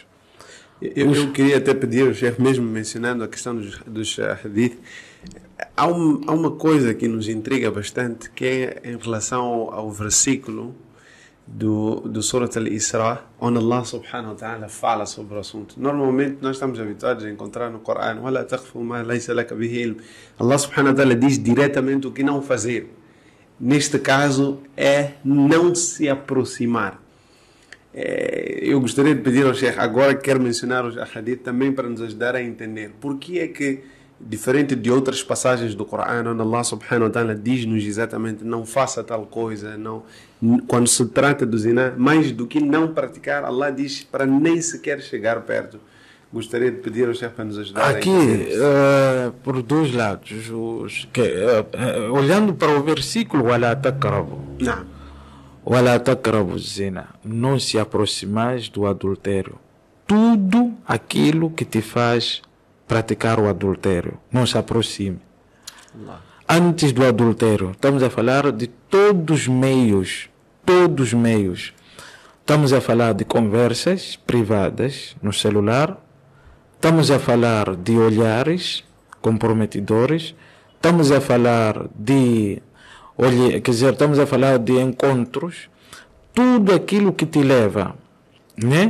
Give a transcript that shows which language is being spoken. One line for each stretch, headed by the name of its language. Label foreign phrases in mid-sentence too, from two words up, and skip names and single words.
Portuguese: Eu queria até pedir ao chefe, mesmo mencionando a questão dos hadith, há uma coisa que nos intriga bastante, que é em relação ao versículo do Surat Al-Isra, onde Allah
Arabic: سبحانه وتعالى
Portuguese: fala sobre o assunto. Normalmente nós estamos habituados a encontrar no Corão,
Arabic: وَلَا تَخْفُ مَا لَيْسَ لَكَ بِهِ عِلْمٌ.
Portuguese: Allah
Arabic: سبحانه وتعالى
Portuguese: diz diretamente o que não fazer. Neste caso é não se aproximar. Eu gostaria de pedir ao Sheikh, agora quero mencionar os hadith também para nos ajudar a entender por que é que, diferente de outras passagens do Corão, onde Allah
Arabic: سبحانه وتعالى
Portuguese: diz-nos exatamente não faça tal coisa, não, quando se trata do zina, mais do que não praticar, Allah diz para nem sequer chegar perto. Gostaria de pedir ao chefe para nos ajudar aqui, a entender. por dois lados, olhando para o versículo
Arabic: وَلَا تَقْرَبُوا وَلَا تَقْرَبُوا الزِّنَا,
Portuguese: não se aproximais do adultério. Tudo aquilo que te faz praticar o adultério, não se aproxime. Antes do adultério, estamos a falar de todos os meios. Estamos a falar de conversas privadas no celular, estamos a falar de olhares comprometedores, estamos a falar de estamos a falar de encontros, tudo aquilo que te leva, né?